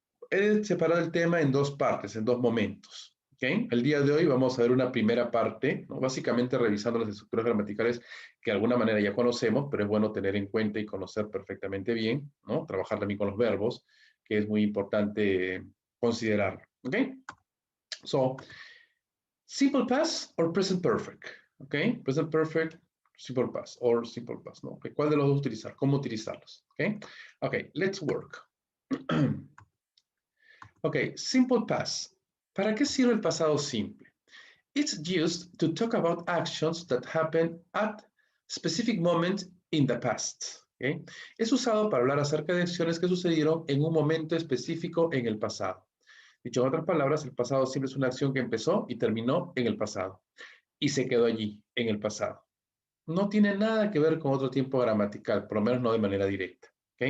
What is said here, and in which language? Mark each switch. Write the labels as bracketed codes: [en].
[es] He separado el tema en dos partes, en dos momentos. ¿Okay? El día de hoy vamos a ver una primera parte, ¿no? Básicamente revisando las estructuras gramaticales que de alguna manera ya conocemos, pero es bueno tener en cuenta y conocer perfectamente bien, ¿no? Trabajar también con los verbos, que es muy importante considerar. ¿Ok? [en] So, simple past or present perfect. ¿Ok? Present perfect, simple past or simple past, ¿no? Okay. [es] ¿Cuál de los dos utilizar? ¿Cómo utilizarlos? [en] ¿Ok? Ok, let's work. Ok, simple past. [es] ¿Para qué sirve el pasado simple? [en] It's used to talk about actions that happen at specific moments in the past. ¿Okay? [es] Es usado para hablar acerca de acciones que sucedieron en un momento específico en el pasado. Dicho en otras palabras, el pasado simple es una acción que empezó y terminó en el pasado y se quedó allí, en el pasado. No tiene nada que ver con otro tiempo gramatical, por lo menos no de manera directa. ¿Okay?